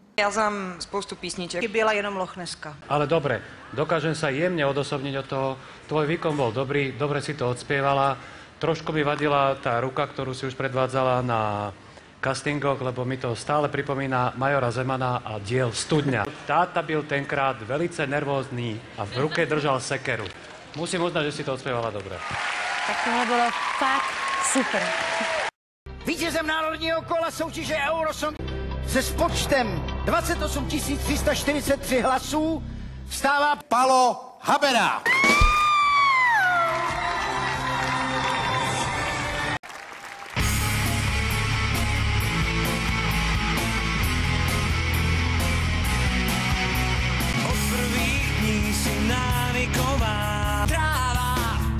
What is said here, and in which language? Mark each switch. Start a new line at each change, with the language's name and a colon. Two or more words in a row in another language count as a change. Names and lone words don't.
Czech: Dal jsem spoustu písniček. Chyběla jenom Lochneska.
Slovak: Ale dobre, dokážem sa jemne odosobniť od toho. Tvoj výkon bol dobrý, dobre si to odspievala. Trošku mi vadila tá ruka, ktorú si už predvádzala na castingoch, lebo mi to stále pripomína Majora Zemana a diel Studňa.
Czech: Táta byl tenkrát velice nervózny a v ruke držal sekeru.
Slovak: Musím uznať, že si to odspievala dobre.
Czech: Tak tohle bylo fakt super. Vítězem národního kola soutěže Eurosong se spočtem 28 343 hlasů stává Palo Habera.
Slovak: Od prvých dní si návyková tráva.